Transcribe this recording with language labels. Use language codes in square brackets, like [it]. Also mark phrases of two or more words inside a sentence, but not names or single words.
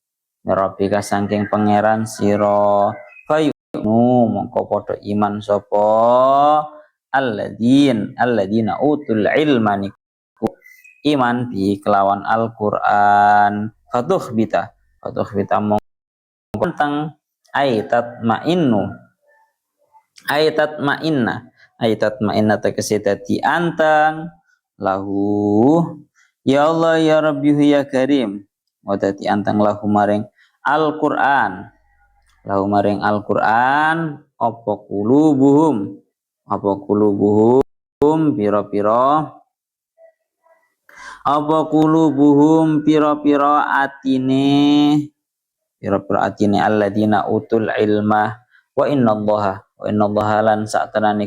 [jv] fayu'minu mongko padha iman sapa [ar] alladzina utul ilma [jv] niku iman bi kelawan Al-Qur'an fatukhbita mongko tentang ayatat [ar] ma'inna [jv] tegese dadi anteng [ar] lahu ya Allah ya Rabbi ya Karim wa [jv] dadi anteng lahu maring Al-Qur'an apa [ar] qulubuhum [jv] pira-pira atine [ar] alladzina utul ilma wa innallaha [jv] lan satenane